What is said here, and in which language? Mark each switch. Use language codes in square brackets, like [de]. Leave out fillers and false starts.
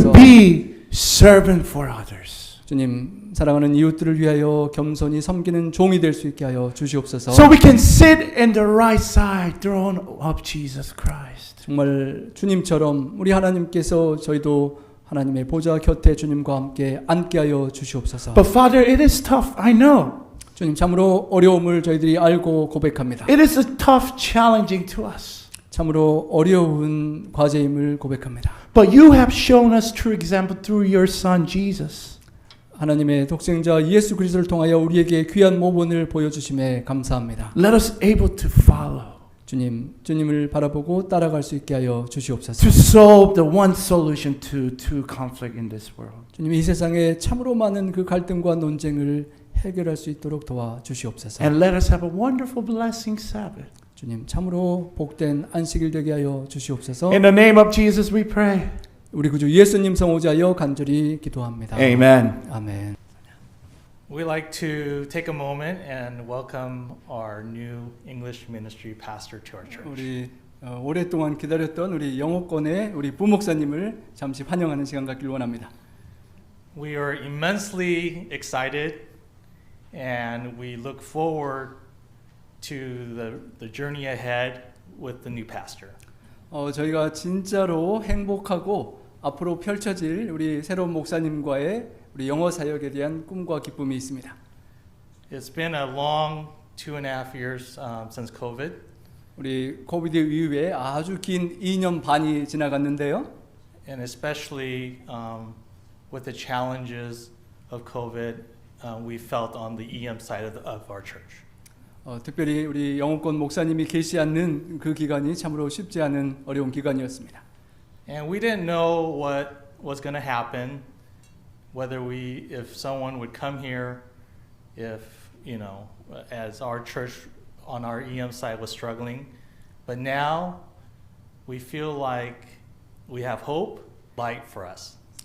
[en] To be servant for others. [ko] 주님 사랑하는 이웃들을 위하여 겸손히 섬기는 종이 될 수 있게 하여 주시옵소서. [en] So we can sit in the right side throne of Jesus Christ. [ko] 정말 주님처럼 우리 하나님께서 저희도 하나님의 보좌 곁에 주님과 함께 앉게 하여 주시옵소서. [en] But Father, it is tough, I know. [ko] 주님 참으로 어려움을 저희들이 알고 고백합니다. [en] It is tough, challenging to us. [ko] 참으로 어려운 과제임을 고백합니다. [en] But you have shown us true example through your Son Jesus. [ko] 하나님의 독생자 예수 그리스도를 통하여 우리에게 귀한 모본을 보여주심에 감사합니다. [en] Let us able to follow. [ko] 주님을 바라보고 따라갈 수 있게 하여 주시옵소서. [en] To solve the one solution to conflict in this world. [ko] 주님 이 세상에 참으로 많은 그 갈등과 논쟁을 해결할 수 있도록 도와주시옵소서. [en] And let us have a wonderful, blessing Sabbath. [ko] 주님 참으로 복된 안식일 되게 하여 주시옵소서. [en] In the name of Jesus we pray. [ko] 우리 구주 예수님 성호자여 간절히 기도합니다. [en] Amen. [ko] 아멘. [en] We'd like to take a moment and welcome our new English ministry pastor to our church. [ko] 우리 오랫동안 기다렸던 우리 영어권의 우리 부목사님을 잠시 환영하는 시간 갖길 원합니다. [en] We are immensely excited and we look forward to the journey ahead with the new pastor. [ko] 저희가 진짜로 행복하고 앞으로 펼쳐질 우리 새로운 목사님과의 우리 영어 사역에 대한 꿈과 기쁨이 있습니다. [en] It's been a long 2.5 years since COVID. [ko] 우리 코비드 이후에 아주 긴 2년 반이 지나갔는데요. [en] And especially with the challenges of COVID, we felt on the EM side of our church. [ko] 특별히 우리 영어권 목사님이 계시지 않는 그 기간이 참으로 쉽지 않은 어려운 기간이었습니다. [en] And we didn't know what was going to happen, if someone would come here, if, as our church on our EM side was struggling. But now we feel like we have hope, light for us.